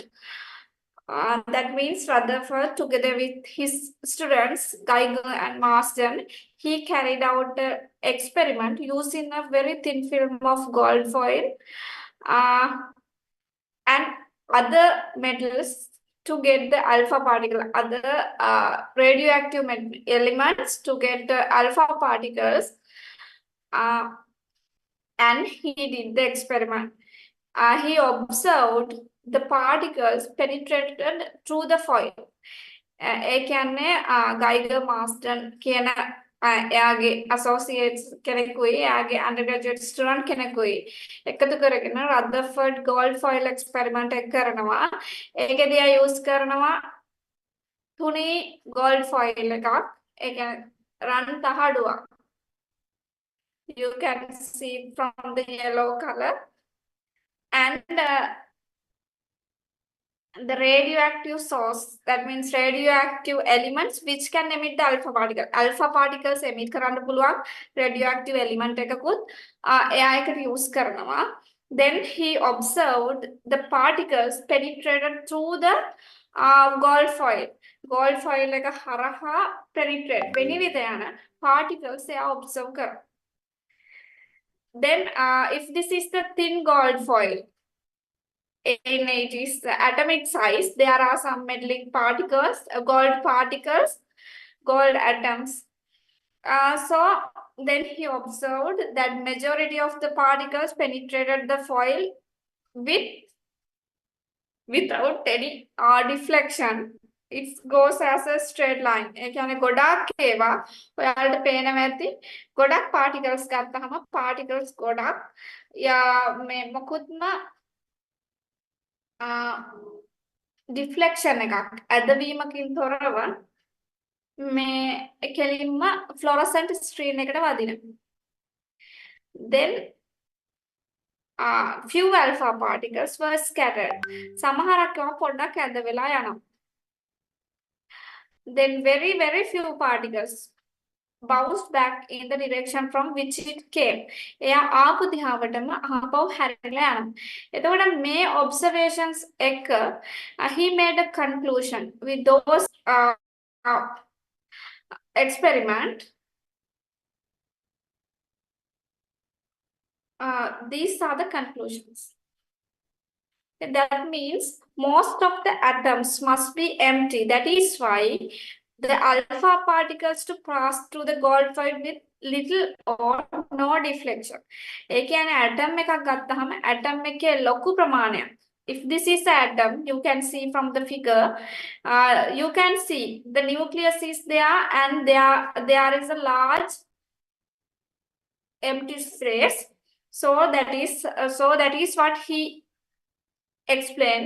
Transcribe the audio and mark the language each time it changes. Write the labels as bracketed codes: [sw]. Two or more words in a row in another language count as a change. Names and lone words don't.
[en] That means Rutherford, together with his students, Geiger and Marsden, he carried out the experiment using a very thin film of gold foil and other metals to get the alpha particle, other radioactive elements to get the alpha particles. And he did the experiment. He observed the particles penetrated through the foil. [si] ඒ කියන්නේ ගයිගර් මාස්ටන් කියන එයාගේ associates කෙනෙකුයි එයාගේ [en] undergraduate student [si] කෙනෙකුයි එකතු කරගෙන රදර්ෆර්ඩ් [en] gold foil experiment [si] එක කරනවා. ඒකෙදී එයා use කරනවා තුනී [en] gold foil [si] එකක්. ඒ කියන්නේ රන් තහඩුවක්. [en] You can see from the yellow color. And the radioactive source, that means radioactive elements which can emit the alpha particle. Alpha particles emit [si] කරන්න පුළුවන් [en] radioactive element [si] එකකුත් එයා එකට use කරනවා. [en] Then he observed the particles penetrated through the gold foil. Gold foil [si] එක හරහා penetrate වෙනිවිද යන particles එයා observe කරනවා. [en] Then if this is the thin gold foil, in it is the atomic size, there are some metallic particles, gold atoms. So then he observed that majority of the particles penetrated the foil without any deflection. It goes as a straight line. [si] ඒ කියන්නේ ගොඩක් ඒවා ඔයාලට පේනවා ඇති. ගොඩක් particles ගත්තහම particles ගොඩක් මේ මොකුත්ම deflection එකක් ඇදවීමකින් තොරව මේ කෙලින්ම [en] fluorescent screen [si] එකට වදිනවා. [en] Then few alpha particles were scattered. [si] සමහරක් ඒවා පොඩ්ඩක් ඇද වෙලා යනවා. [en] Then very few particles bounced back in the direction from which it came. [si] එයා ආපු දිහාවටම ආපහු හැරිලා යනවා. එතකොට මේ observations එක [en] he made a conclusion with those experiment. These are the conclusions. That means most of the atoms must be empty. That is why the alpha particles to pass through the gold foil with little or no deflection. [si] ඒ කියන්නේ atom එකක් ගත්තහම atom එකේ ලොකු ප්‍රමාණයක්. [en] If this is an atom, you can see from the figure, you can see the nucleus is there and there is a large empty space. So that is what he explained.